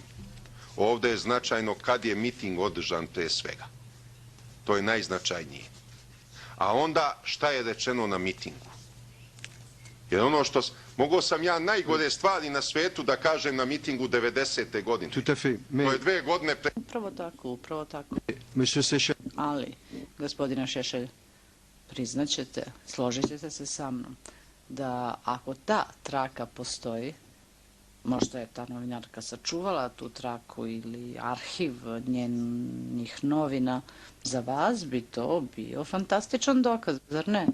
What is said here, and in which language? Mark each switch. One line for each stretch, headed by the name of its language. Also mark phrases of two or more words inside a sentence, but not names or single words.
Serbian: Ovde je značajno kad je miting održan pre svega. To je najznačajnije. A onda šta je rečeno na mitingu? Jer ono što... Mogao sam ja najgore stvari na svetu da kažem na mitingu 90. godine.
French: Tout à fait.
Serbian: To je 2 godine pre... Upravo tako, upravo tako.
French: Monsieur Seychelles.
Serbian: Ali, gospodine Šešelj, priznaćete, složit ćete se sa mnom, da ako ta traka postoji, možda je ta novinarka sačuvala tu traku ili arhiv njenih novina, za vas bi to bio fantastičan dokaz, zar ne?